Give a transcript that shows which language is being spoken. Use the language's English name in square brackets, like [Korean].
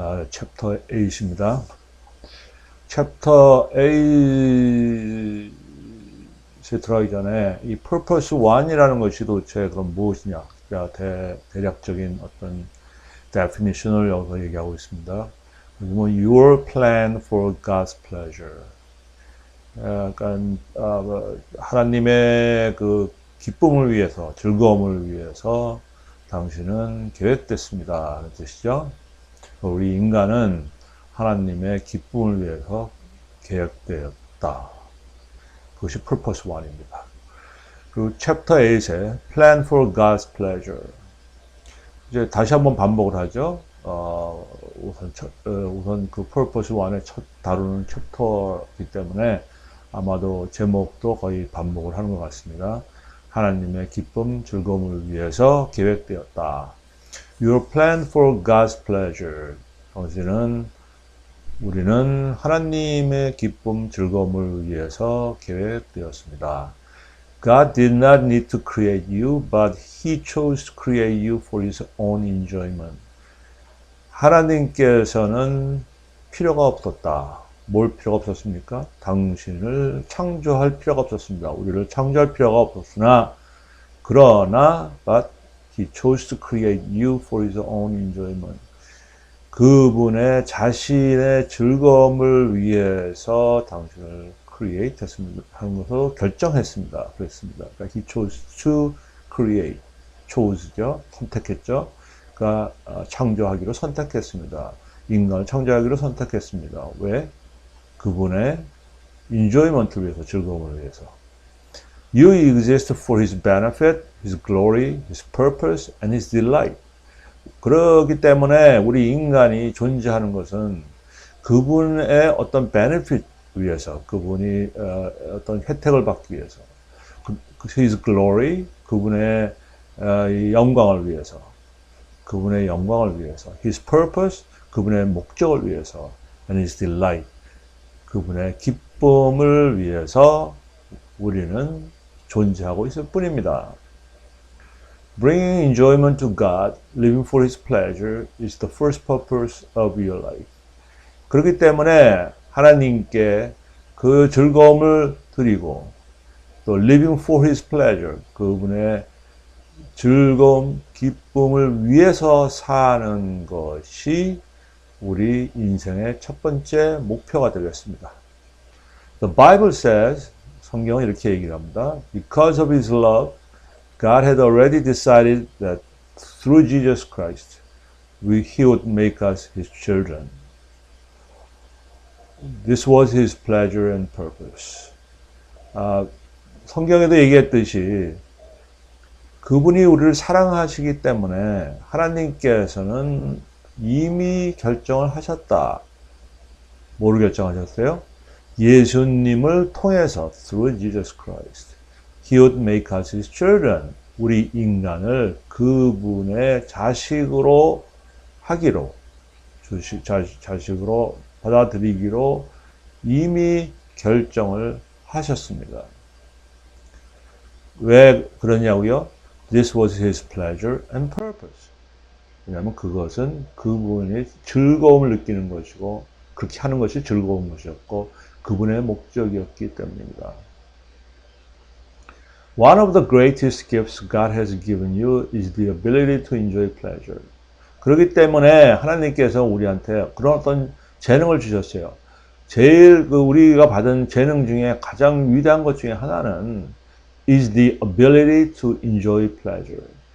[Korean] 챕터 8입니다. 챕터 8에 들어가기 전에 이 Purpose 1이라는 것이 도대체 그럼 무엇이냐. 대략적인 어떤 definition을 여기서 얘기하고 있습니다. [English] Your plan for God's pleasure. [Korean] 약간 하나님의 그 기쁨을 위해서, 즐거움을 위해서 당신은 계획됐습니다. 하는 뜻이죠. 우리 인간은 하나님의 기쁨을 위해서 계획되었다. 그것이 Purpose 1입니다. 그리고 Chapter 8에 Plan for God's pleasure. 이제 다시 한번 반복을 하죠. 우선 그 Purpose 1의 첫 다루는 챕터이기 때문에 아마도 제목도 거의 반복을 하는 것 같습니다. 하나님의 기쁨, 즐거움을 위해서 계획되었다. [English] Your plan for God's pleasure. [Korean] 우리는 하나님의 기쁨, 즐거움을 위해서 계획되었습니다. [English] God did not need to create you, but He chose to create you for His own enjoyment. [Korean] 하나님께서는 필요가 없었다. 뭘 필요가 없었습니까? 당신을 창조할 필요가 없었습니다. 우리를 창조할 필요가 없었으나, 그러나, [English] but He chose to create you for His own enjoyment. [Korean] 그분의 자신의 즐거움을 위해서 당신을 create 했습니다. 하는 것으로 결정했습니다. 그랬습니다. 그러니까 [English] he chose to create. [Korean] chose죠. 선택했죠. 그러니까 창조하기로 선택했습니다. 인간을 창조하기로 선택했습니다. 왜? 그분의 enjoyment를 위해서, 즐거움을 위해서. [English] You exist for his benefit, his glory, his purpose, and his delight. [Korean] 그렇기 때문에 우리 인간이 존재하는 것은 그분의 어떤 benefit 위해서, 그분이 어떤 혜택을 받기 위해서, [English] his glory, [Korean] 그분의 영광을 위해서, 그분의 영광을 위해서, [English] his purpose, [Korean] 그분의 목적을 위해서, [English] and his delight, [Korean] 그분의 기쁨을 위해서 우리는 존재하고 있을 뿐입니다. [English] Bringing enjoyment to God, living for His pleasure is the first purpose of your life. [Korean] 그렇기 때문에 하나님께 그 즐거움을 드리고 또 [English] living for His pleasure, [Korean] 그분의 즐거움, 기쁨을 위해서 사는 것이 우리 인생의 첫 번째 목표가 되겠습니다. [English] The Bible says, [Korean] 성경은 이렇게 얘기를 합니다. [English] Because of His love, God had already decided that through Jesus Christ, He would make us His children. This was His pleasure and purpose. [Korean] 성경에도 얘기했듯이 그분이 우리를 사랑하시기 때문에 하나님께서는 이미 결정을 하셨다. 뭐를 결정하셨어요? 예수님을 통해서 [English] through Jesus Christ. He would make us His children. [Korean] 우리 인간을 그분의 자식으로 하기로, 자식으로 받아들이기로 이미 결정을 하셨습니다. 왜 그러냐고요? [English] This was His pleasure and purpose. [Korean] 왜냐하면 그것은 그분이 즐거움을 느끼는 것이고, 그렇게 하는 것이 즐거운 것이었고, 그분의 목적이었기 때문입니다. [English] One of the greatest gifts God has given you is the ability to enjoy pleasure. [Korean] 그렇기 때문에 하나님께서 우리한테 그런 어떤 재능을 주셨어요. 제일 우리가 받은 재능 중에 가장 위대한 것 중에 하나는 [English] is the ability to enjoy pleasure.